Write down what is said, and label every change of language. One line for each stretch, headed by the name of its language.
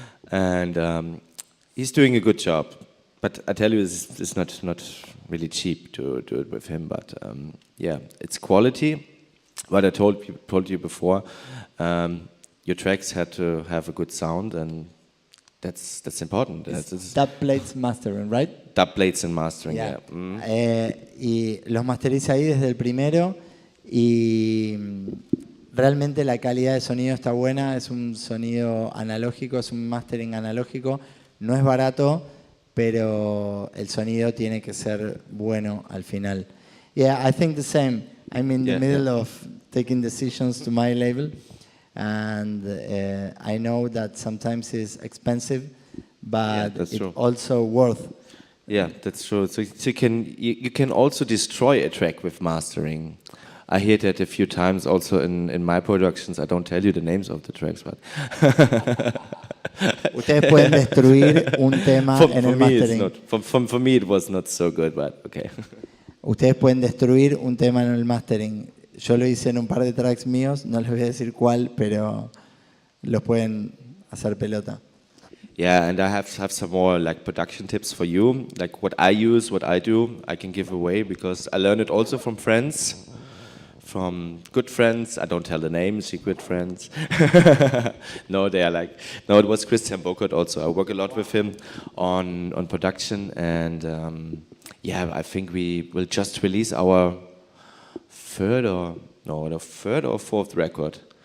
English: And he's doing a good job. But I tell you, it's not really cheap to do it with him. But yeah, it's quality. What I told you before, your tracks had to have a good sound, and that's important. Dubplates mastering, right? Dubplates and mastering, yeah.
Spanish: Y los masteriza ahí desde el primero y realmente la calidad de sonido está buena, es un sonido analógico, es un mastering analógico, no es barato, pero el sonido tiene que ser bueno al final.
English: Yeah, I think the same. I'm in the middle of taking decisions to my label, and I know that sometimes it's expensive, but it's also worth. Yeah, that's true. So you can also destroy a track with mastering. I hear that a few times also in my productions. I don't tell you the names of the tracks, but
Spanish: ustedes pueden destruir un tema en el mastering.
English: For me it was not so good, but okay.
Spanish: Ustedes pueden destruir un tema en el mastering. Yo lo hice en un par de tracks míos, no les voy a decir cuál, pero los pueden hacer pelota.
English: Yeah, and I have some more like production tips for you, like what I use, what I do, I can give away because I learned it also from friends, from good friends. I don't tell the names, secret friends. No, it was Christian Burkert also. I work a lot with him on production, and yeah, I think we will just release our third or fourth record.